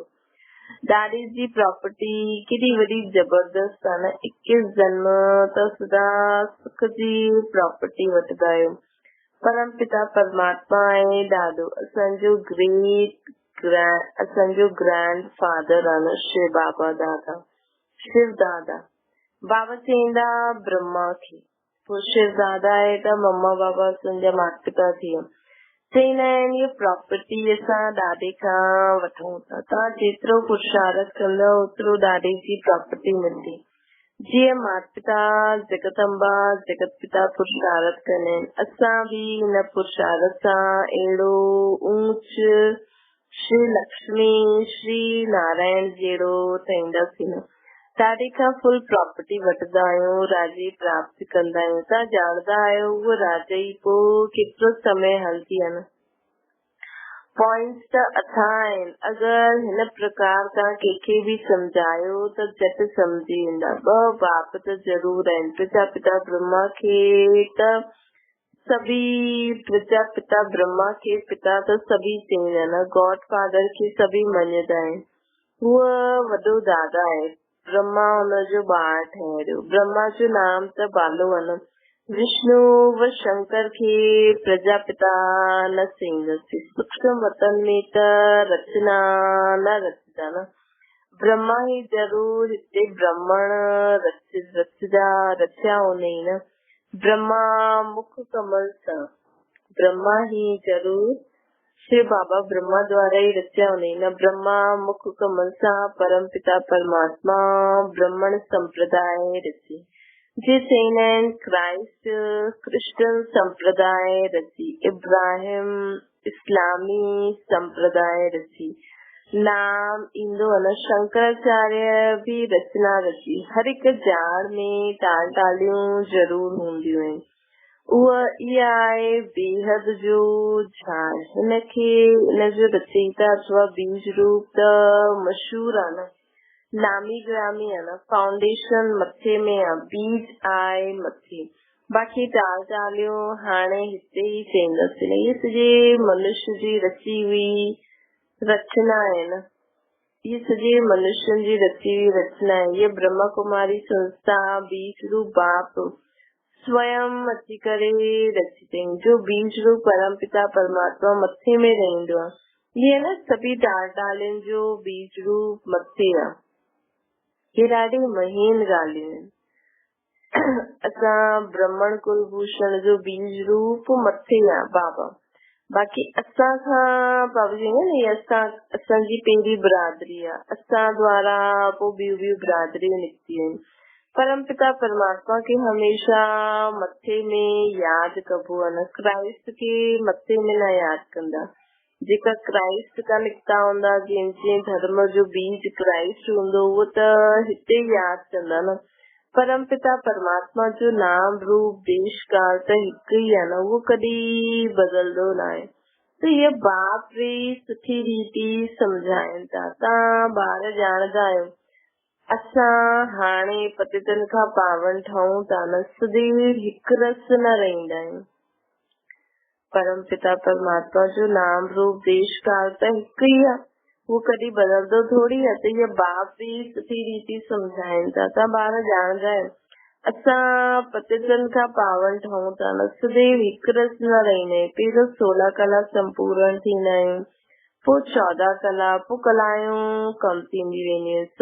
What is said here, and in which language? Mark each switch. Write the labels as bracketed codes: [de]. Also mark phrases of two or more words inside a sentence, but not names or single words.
[sd] ॾाॾे जी प्रॉपर्टी केॾी वॾी जबरदस्त आहे न। 21 जन्म त सदा सुख जी प्रॉपर्टी वठंदा आहियो। परम पिता परमात्मा आहे ॾाॾो, असांजो [en] grand father [sd] आहे न, शिव दादा। बाबा चईंदा ब्रह्मा खे, पोइ शिव दादा आहे त मम्मा बाबा असांजा माता पिता थी विया। चईंदा आहिनि इहा प्रॉपर्टी असां ॾाॾे खां वठूं था, तव्हां जेतिरो पुरुषार्थ कंदव ओतिरो ॾाॾे जी प्रॉपर्टी मिलंदी। जीअं माता पिता जगदम्बा जगत पिता पुरुषार्थ कंदा आहिनि, असां बि हिन पुरुषार्थ सां अहिड़ो ऊंच श्री लक्ष्मी श्री नारायण जहिड़ो ठहींदासीं न। ॾाॾे खां [en] full property [sd] वठंदा आहियूं, राजे प्राप्त कंदा आहियूं। तव्हां ॼाणदा आहियो उहा राजाई पोइ केतिरो समय हलंदी आहे न। पॉइंट्स त अथाह आहिनि, अगरि हिन प्रकार तव्हां कंहिंखे बि सम्झायो त झटि सम्झी वेंदा। 2 बाप त ज़रूर आहिनि, प्रजापिता ब्रह्मा खे त सभी, प्रजापिता ब्रह्मा खे पिता त सभी चईंदा आहिनि, [en] god father [sd] खे सभी मञंदा आहिनि। उहो वॾो दादा आहे, ब्रह्मा हुनजो ॿार ठहियो। ब्रह्मा जो नाम त बालो आहे न। विष्णु व शंकर खे प्रजापिता न चईंदासीं, सूक्ष्म वतन में त रचना न रचदा न। ब्रह्मा ही ज़रूर हिते ब्राह्मण रचिया हूंदई न। ब्रह्मा मुख कमल सां, ब्रह्मा ही ज़रूर शिव बाबा ब्रह्मा द्वारा ही रचिया हूंदई न। ब्रह्मा मुख कमल सां परम पिता परमात्मा ब्राह्मण संप्रदाय रची। जे चईंदा आहिनि क्राइस्ट क्रिश्चियन संप्रदाय रची, इब्राहिम इस्लामी संप्रदाय रची। नाम ईंदो आहे न, शंकराचार्य भी रचना रची। हर हिक ॼाण में टालियूं ज़रूर हूंदियूं आहिनि। उहा इहा आहे बेहद जो झाड़, हिनजो रचयिता अथवा बीज रूप त मशहूर आहे न, नामी ग्रामी आहे न। फाउंडेशन मथे में आहे, बीज आहे मथे, बाक़ी टालियूं हाणे हिते ई चईंदासीं। इहे सॼे मनुष्य जी रची हुई रचना आहे न, ये सॼे मनुष्यनि जी रची हुई रचना आहे। ये ब्रह्मा कुमारी संस्था बीज रूप बाप स्वयं अची करे रची अथई, जो बीज रूप परम पिता परमात्मा मथे में रहंदो आहे। ये न सभी डालियुनि जो बीज रूप मथे आहे। ये ॾाढी महीन ॻाल्हियूं आहिनि। असां ब्राह्मण कुलभूषण जो बीज रूप मथे आहे बाबा। बाक़ी असां खां बाबा जी असांजी पहिरीं बिरादरी आहे, असां द्वारा पोइ ॿियूं बिरादरियूं निकितियूं आहिनि। परम पिता परमात्मा के हमेशा मथे में यादि कबो आहे न, क्राइस्ट के मथे में न यादि कंदा। जेका क्राइस्ट का निकिता हूंदा, जंहिं धर्म जो बीज क्राइस्ट हूंदो, उहो त हिते यादि कंदा न। परम पिता परमात्मा जो नाम रूप देश काल त हिकु ई आहे न, उहो कॾहिं बदलंदो न आहे। त इहे बाप बि सुठी रीति सम्झाइनि था। तव्हां ॿार ॼाणदा आहियो, असां हाणे पतितनि खां पावन ठहूं था न, सदैव हिकु रस न रहंदा आहियूं। परम पिता परमात्मा जो नाम रूप देश काल त हिकु ई आहे, वो कॾहिं बदलंदो थोड़ी आहे। त इहे बाप बि सुठी रीति सम्झाइनि था। तव्हां ॿार ॼाणदा आहियो, असां पतितनि खां पावन ठहूं था न, सदैव हिकु रस न रहंदा आहियूं। पहिरियों 16 कला संपूर्ण थींदा आहियूं, पोइ 14 कला, पोइ कलायूं कम थींदी वेंदियूं आहिनि।